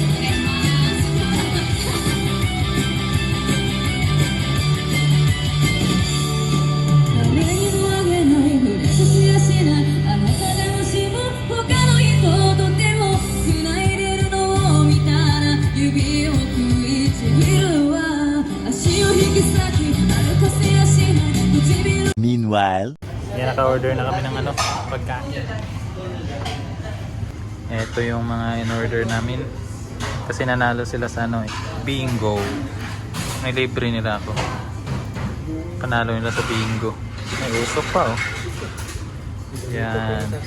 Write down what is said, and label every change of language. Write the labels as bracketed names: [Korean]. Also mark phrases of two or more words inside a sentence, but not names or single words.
[Japanese] お願いします誰にもあげないふりさせやしないあなたでもしも他の人と手を繋いでるのを見たら指を食いちぎるわ足を引き裂き歩かせやしない唇 [English] Meanwhile, [Filipino] Yan, naka-order na kami ng ano, pagkain. Ito yung mga in-order namin. Kasi nanalo sila sa ano bingo. May libre nila ako. Panalo nila sa bingo. May usok pa oh. Yan.